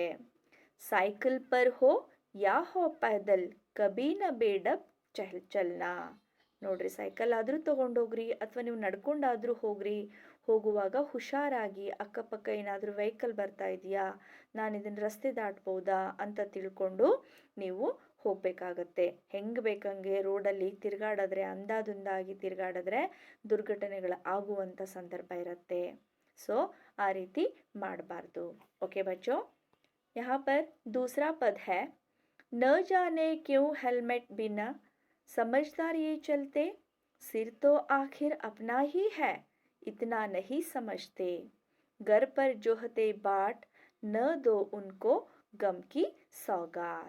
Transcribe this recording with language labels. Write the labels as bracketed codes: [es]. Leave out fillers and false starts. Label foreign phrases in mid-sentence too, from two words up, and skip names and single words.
[hi] साइकिल पर हो या हो पैदल कभी न बेढब चलना, [kn] ನೋಡ್ರಿ ಸೈಕಲ್ ಆದರೂ ತೊಗೊಂಡೋಗ್ರಿ ಅಥವಾ ನೀವು ನಡ್ಕೊಂಡಾದರೂ ಹೋಗ್ರಿ, ಹೋಗುವಾಗ ಹುಷಾರಾಗಿ ಅಕ್ಕಪಕ್ಕ ಏನಾದರೂ ವೆಹಿಕಲ್ ಬರ್ತಾ ಇದೆಯಾ, ನಾನು ಇದನ್ನು ರಸ್ತೆ ದಾಟ್ಬೋದಾ ಅಂತ ತಿಳ್ಕೊಂಡು ನೀವು ಹೋಗಬೇಕಾಗತ್ತೆ. ಹೆಂಗೆ ಬೇಕಂಗೆ ರೋಡಲ್ಲಿ ತಿರುಗಾಡಿದ್ರೆ ಅಂದಾದುಂದಾಗಿ ತಿರುಗಾಡಿದ್ರೆ ದುರ್ಘಟನೆಗಳು ಆಗುವಂಥ ಸಂದರ್ಭ ಇರುತ್ತೆ. सो ಆ ರೀತಿ ಮಾಡಬಾರ್ದು. [hi] ओके बच्चों, यहाँ पर दूसरा पद है, न जाने क्यों हेलमेट बिना समझदार ये चलते, सिर तो आखिर अपना ही है इतना नहीं समझते, घर पर जोहते बाट न दो उनको गम की सौगात।